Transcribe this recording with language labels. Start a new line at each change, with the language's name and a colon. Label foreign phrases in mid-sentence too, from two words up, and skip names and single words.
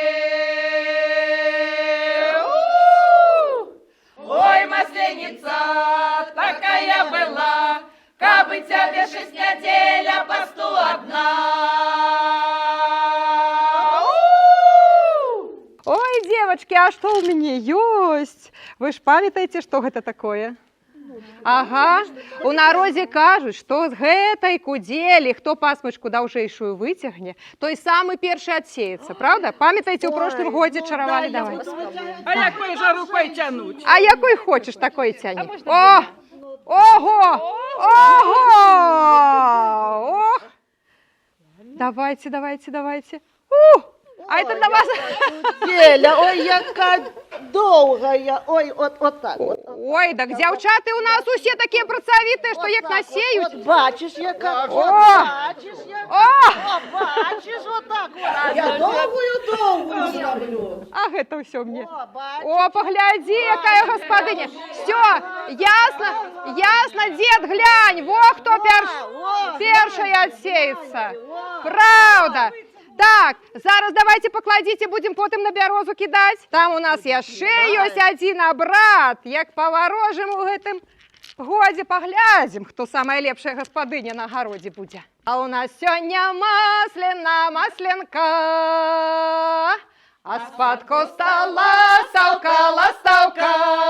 Russian: Ой, масленица, такая была, кабы тебе 6 недель, а посту одна. Ой, девочки, а что у меня есть? Вы ж памятаете, что это такое? Ага,
Belarusian: у народзе кажуць, што з гэтай кудзелі, хто пасмачку даўжэйшую выцягне, той самы першы адсеецца, правда? Памятаеце, у прошлым годзе чаравалі, давай.
Russian: А якой же рукой тянуть?
Belarusian: А якой хочаш, такой цяні. О! Ого! Ого! Ох!
Russian: Давайте, давайте, давайте. А это для вас...
Ukrainian: Геля, ой, яка довгая. Ой, от так.
Belarusian: Ой, так дзяўчаты у нас усе такія працавітыя, што як насеюць.
Ukrainian: Бачиш, яка. О! Бачиш, яка. О! Бачиш, отак. Я довгую зроблю.
Belarusian: А гэта ўсё мне.
Ukrainian: О, бачиш.
Belarusian: О, паглядзі, якая гаспадыня.
Russian: Всё, ясно, дед, глянь, во хто перший адсеецца.
Belarusian: Правда. Так, зараз давайте пакладзіце, будзем потым на бярозу кідаць. Там у нас яшчэ ёсць адзін абрад. Як паварожым у гэтым годзе паглядзім, хто самая лепшая гаспадыня на гародзе будзе. А у нас сёння масленка, а з-пад куста ластаўка.